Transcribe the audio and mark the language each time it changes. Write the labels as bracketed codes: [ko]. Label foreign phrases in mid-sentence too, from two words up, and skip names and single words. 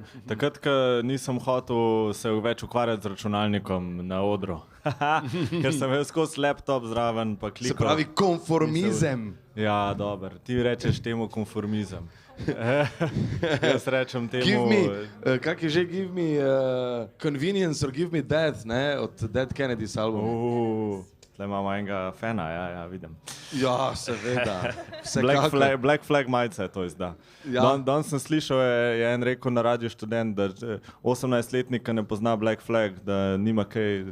[sl] Takrat, ko nisem hotel se več ukvarjati z računalnikom na odru, ker sem imel skozi laptop zraven, pa klikal. Se pravi konformizem. Ja, dober. Ti rečeš temu konformizem. Jaz rečem temu... [en] Give me, [sl] kak je že, [en] give me convenience or give me death, [sl] ne, od Dead Kennedys albuma. Tle imamo enega fana, ja, vidim. Ja, seveda. Black Flag majice je to izda. Ja. Danes sem slišal, je en rekel na Radio Študent, da 18-letnika ne pozna Black Flag, da nima kaj...